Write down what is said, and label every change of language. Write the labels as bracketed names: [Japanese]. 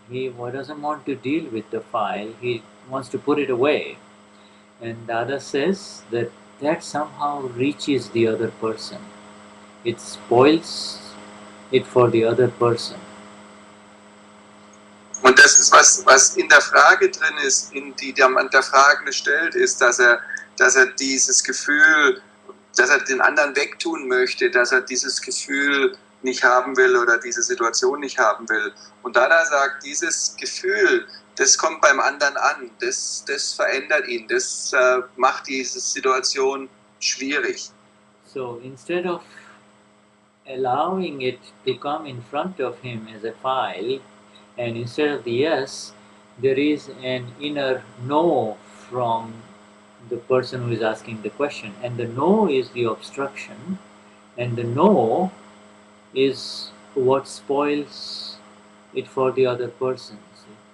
[English] He doesn't want to deal with the file. He wants to put it away. And Dada says that somehow reaches the other person. It spoils it for the other person. [German] Und das ist, was in der Frage drin ist, die der Fragende stellt, ist, dass er dieses Gefühl, dass er den anderen wegtun möchte, dass er dieses Gefühl nicht haben will oder diese Situation nicht haben will. Und Dada sagt, dieses Gefühl, das kommt beim anderen an, das verändert ihn, das macht diese Situation schwierig. [English] So instead of allowing it to come in front of him as a file, and instead of the yes, there is an inner no from the person who is asking the question. And the no is the obstruction, and the no is what spoils it for the other person. See?